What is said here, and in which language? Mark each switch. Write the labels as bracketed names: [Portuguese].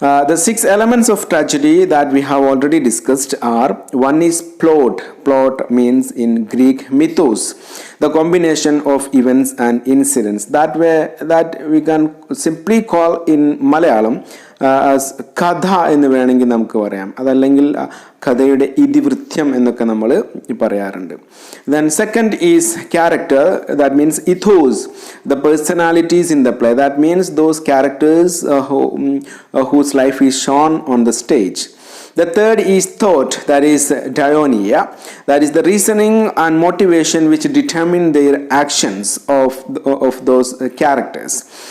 [English] The 6 elements of tragedy that we have already discussed are: one is plot. Plot means in Greek mythos, the combination of events and incidents. That we can simply call in Malayalam as [Malayalam] കഥ എന്ന് വേണമെങ്കിൽ നമുക്ക് പറയാം. അതല്ലെങ്കിൽ കഥയുടെ ഇതിവൃത്യം എന്നൊക്കെ നമ്മൾ പറയാറുണ്ട്. [English] Then second is character, that means ethos, the personalities in the play. That means those characters whose life is shown on the stage. The third is thought, that is diaonia, that is the reasoning and motivation which determine their actions of those characters.